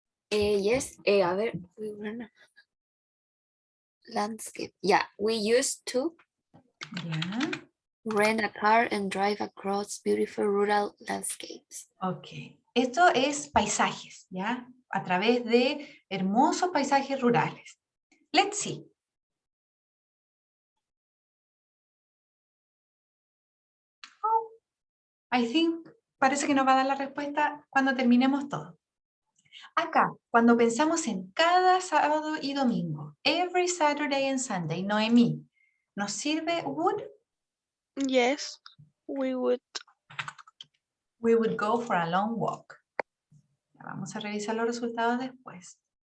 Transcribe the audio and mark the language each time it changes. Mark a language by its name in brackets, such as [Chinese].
[English] Yes, [Spanish] a ver, [English] landscape. Yeah, we used to Yeah. rent a car and drive across beautiful rural landscapes. [Spanish] Ok, esto es paisajes, ¿ya? A través de hermosos paisajes rurales. [English] Let's see. Oh, I think, [Spanish] parece que nos va a dar la respuesta cuando terminemos todo. Acá, cuando pensamos en cada sábado y domingo, [English] every Saturday and Sunday, [Spanish] Noemí, ¿nos sirve would? [English] Yes, we would. We would go for a long walk. [Spanish] Vamos a revisar los resultados después.